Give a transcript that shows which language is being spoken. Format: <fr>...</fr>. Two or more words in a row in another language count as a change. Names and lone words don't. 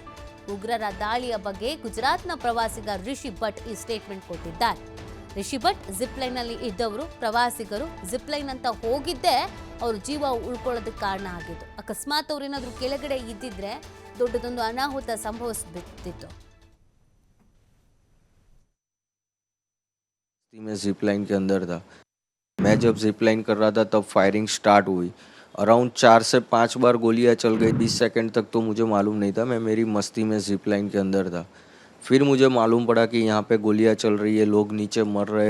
<kn>ಉಗ್ರರ ದಾಳಿಯ ಬಗ್ಗೆ ಗುಜರಾತ್ನ ಪ್ರವಾಸಿಗ ರಿಷಿ ಭಟ್ ಈ ಸ್ಟೇಟ್ಮೆಂಟ್ ಕೊಟ್ಟಿದ್ದಾರೆ. ರಿಷಿ ಭಟ್ ಜಿಪ್ ಲೈನ್ನಲ್ಲಿ ಇದ್ದವರು, ಪ್ರವಾಸಿಗರು</kn> <en>zip line</en> <kn>ಅಂತ ಹೋಗಿದ್ದೆ ಅವ್ರ ಜೀವ ಉಳ್ಕೊಳ್ಳೋದಕ್ಕೆ ಕಾರಣ ಆಗಿತ್ತು. ಅಕಸ್ಮಾತ್ ಅವ್ರೇನಾದ್ರೂ ಕೆಳಗಡೆ ಇದ್ದಿದ್ರೆ ದೊಡ್ಡದೊಂದು ಅನಾಹುತ ಸಂಭವಿಸ್ಬಿಟ್ಟಿತ್ತು.</kn> <hi>मैं</hi> <en>zip line</en> <hi>के अंदर था. मैं जब</hi> <en>zip line</en> <hi>कर रहा था तब</hi> <en>firing start</en> <hi>हुई. अराउंड 4 से 5 बार गोलियां चल गई. 20 सेकंड तक तो मुझे मालूम नहीं था, मैं मेरी मस्ती में</hi> <en>zip line</en> <hi>के अंदर था. फिर मुझे मालूम पड़ा कि यहाँ पे गोलियां चल रही है, लोग नीचे मर रहे.</hi>